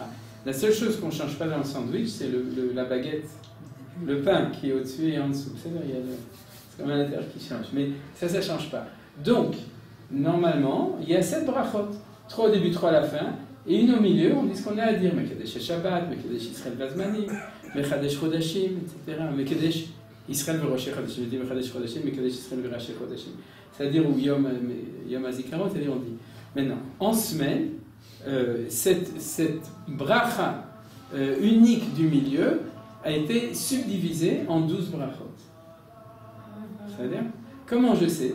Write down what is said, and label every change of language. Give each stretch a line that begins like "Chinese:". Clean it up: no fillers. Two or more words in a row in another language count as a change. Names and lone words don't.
French: La seule chose qu'on ne change pas dans le sandwich, c'est la baguette, le pain qui est au-dessus et en dessous. C'est comme un intérieur qui change. Mais ça ne change pas. Donc, normalement, il y a 7 brachot. 3 au début, 3 à la fin, et une au milieu, on dit ce qu'on a à dire.
Hebrew: מקדש שבת, מקדש ישראל והזמנים, מקדש חדשים, etc. מקדש ישראל וראשי חדשים,
French: je dis
Hebrew: מקדש חדשים, מקדש ישראל וראשי חדשים.
French: C'est-à-dire, ou
Hebrew: יום הזיכרון,
French: c'est-à-dire, on dit. Maintenant, en semaine, cette bracha unique du milieu a été subdivisée en 12 brachot. C'est-à-dire, comment je sais?